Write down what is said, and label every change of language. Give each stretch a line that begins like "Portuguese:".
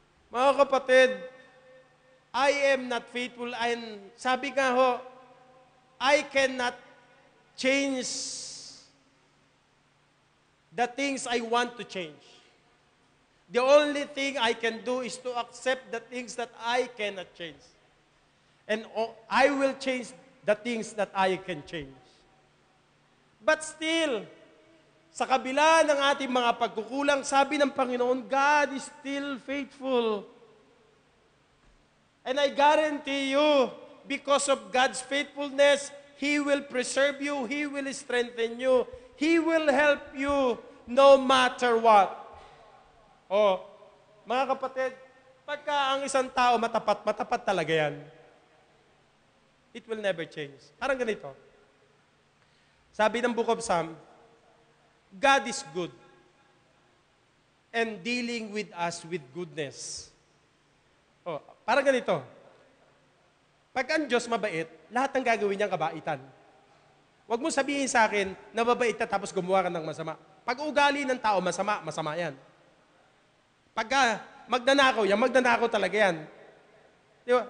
Filipino: Mga kapatid,
English: I am not faithful, and
Filipino: sabi nga ho,
English: I cannot change the things I want to change. The only thing I can do is to accept the things that I cannot change. And I will change the things that I can change. But still,
Filipino: sa kabila ng ating mga pagkukulang, sabi ng Panginoon,
English: God is still faithful. And I guarantee you, because of God's faithfulness, He will preserve you, He will strengthen you, He will help you no matter what.
Filipino: Oh, mga kapatid, pagka ang isang tao matapat, matapat talaga yan.
English: It will never change.
Filipino: Parang ganito. Sabi ng
English: Book of Psalm, God is good and dealing with us with goodness.
Filipino: Oh, parang ganito. Pag ang Diyos mabait, lahat ng gagawin niyang kabaitan. Huwag mo sabihin sa akin na mabait ka tapos gumawa ka ng masama. Pag ugali ng tao masama, masama yan. Pagka magnanakaw yan, magnanakaw talaga yan. Di ba?